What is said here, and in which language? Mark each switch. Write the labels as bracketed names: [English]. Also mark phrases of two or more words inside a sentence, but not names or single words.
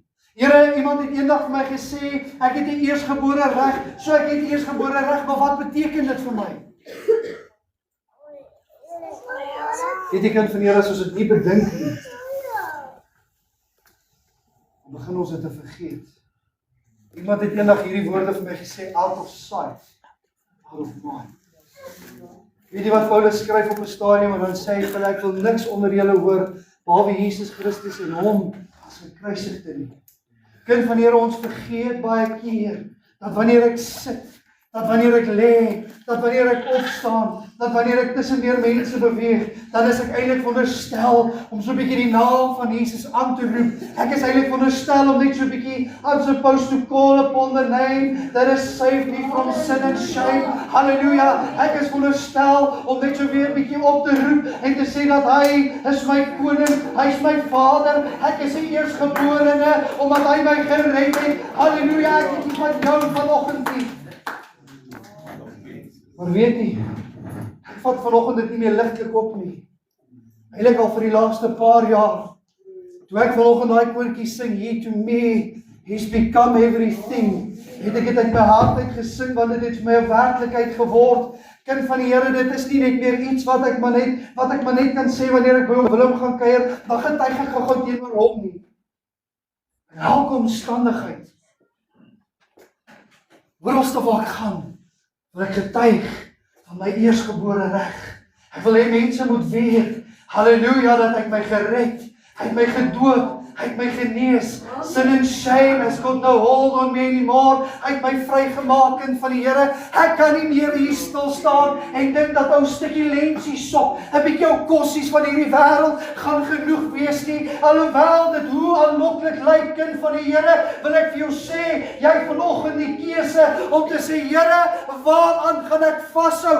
[Afrikaans] Here, iemand het eendag vir my gesê, ek het 'n eersgebore reg, so ek het 'n eersgebore reg, maar wat beteken dit vir my? Weet jy kind van die Here, as ons dit nie bedink nie, dan begin ons dit te vergeet. Iemand het eendag hierdie woorde vir my gesê, [English] out of sight, out of mind. [Afrikaans] Weet jy wat Paulus skryf op 'n stadium en dan sê hy, ek wil niks onder julle hoor, behalwe Jesus Christus en hom as gekruisigde nie. Kind van die Here, ons vergeet baie keer, dat wanneer ek sit, dat wanneer ek lê, dat wanneer ek opstaan, dat wanneer ek tussen deur mense beweeg, dan is ek eintlik veronderstel om so 'n bietjie die naam van Jesus aan te roep. Ek is eintlik veronderstel om net so 'n bietjie, [English] I'm supposed to call upon the name that has saved me from sin and shame. [Afrikaans] Halleluja. Ek is veronderstel om net so weer 'n bietjie op te roep en te sê dat hy is my koning, hy is my vader, ek is die eerstgeborene omdat hy my gered het. Halleluja. Ek het nie van jou vanoggend nie. Maar weet jy, ek vat vanoggend dit nie meer ligtelik op nie. Eintlik al vir die laaste paar jaar, toe ek vanoggend daai koortjie sing, [English] He to me, He's become everything, [Afrikaans] het ek dit uit my hart uit gesing, want dit het vir my 'n werklikheid geword. Kind van die Here, dit is nie net meer iets wat ek maar net kan sê wanneer ek by hom gaan kuier, dan getuig ek gou teenoor hom nie. In elke omstandigheid, ooralste waar ek gaan, wil ek getuig van my eersgebore reg. Ek wil hê mense moet weet, halleluja, dat ek my gered, hy het my gedoop, hy het my genees. [English] Sin and shame has got no hold on me anymore. [Afrikaans] Hy het my vrygemaak, kind van die Here. Ek kan nie meer hier stil staan en dink dat ou stukkie lensiesop, 'n bietjie ou kossies van hierdie wêreld gaan genoeg wees nie. Alhoewel dit hoe aanloklik lyk, kind van die Here, wil ek vir jou sê, jy het vanoggend die keuse om te sê, Here, waaraan gaan ek vashou?